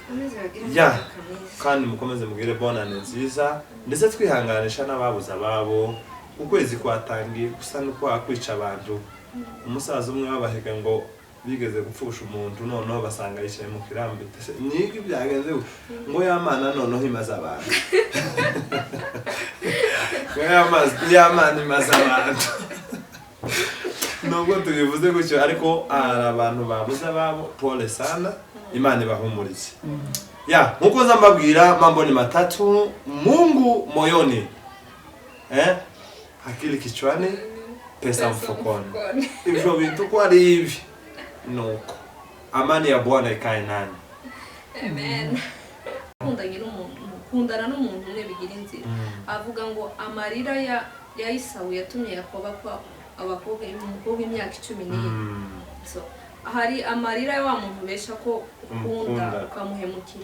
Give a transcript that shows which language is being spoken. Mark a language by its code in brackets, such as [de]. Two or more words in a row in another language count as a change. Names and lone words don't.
[rw] kandi mukomeze mugire bonane nziza ndetse twihanganisha n'ababuza babo ukwezi kwatangiye gusa nuko akwica abantu umusaza umwe wabahega ngo bigeze gupfusha umuntu noneho basanga yicaye mu kirambi niki byagenze ngo yamana noneho imaze abantu yamana imaze abantu nubwo tubivuze gutyo ariko abantu babuze ababo [sw] pole sana [rw] Imana ibahumurize. Ya, nkuko nzambabwira [sw] mambo ni matatu, Mungu moyoni. Akili kichwani, pesa mfukoni. Hivyo vitu kwa hivi. Nuko. Amani ya Bwana ikae nani. Amen. [rw] Kundana n'umuntu umwe bigira inzira. Avuga ngo amarira ya Isawu yatumye Yakobo kwa abakobwa imyaka 14. So hari amarira ya wa muntu besha ko ukunda ukamuhemukira.